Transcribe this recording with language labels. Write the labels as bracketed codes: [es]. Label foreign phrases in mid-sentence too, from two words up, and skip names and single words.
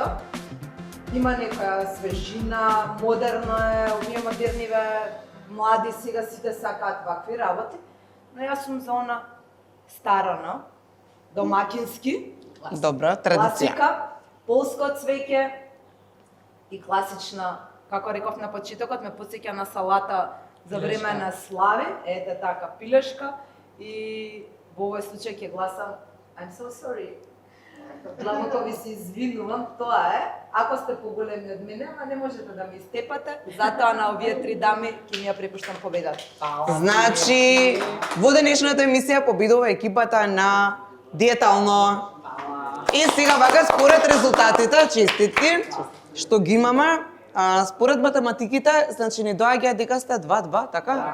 [mk] Има некоја свежина, модерно е, овие модерниве млади сега сите сакаат вакви работи, но јас сум за она старано, домакински, Добра, традиција. класика, полско цвеќе и класична, како реков на почетокот, ме потсеќа на салата за време на слави, ете така, пилешка и во овој случај ќе гласам [en] I'm so sorry. [mk] Длабоко ви се извинувам, тоа е. Ако сте поголеми од мене, ама не можете да ме истепате, затоа на овие три дами ќе ми ја препуштам победата. Значи, во денешната емисија победува екипата на Диетално. И сега вака според резултатите, честитки, што ги имаме, според математиките, значи ни доаѓа дека сте 2-2, така?